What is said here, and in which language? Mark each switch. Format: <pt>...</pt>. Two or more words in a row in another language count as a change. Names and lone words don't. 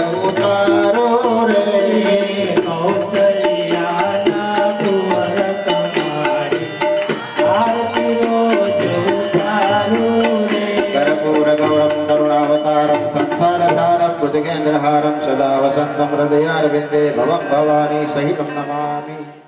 <gu>ઉતારો રે કૌશલ્યાના કુંવર તમારે આરતી રોજ ઉતારું રે</gu> <sa>कर्पूर गौरम करुणावतारम संसारधारम भुजगेन्द्रहारम सदा वसंतम हृदयारविंदे भवं भवानी सहितं नमामि</sa>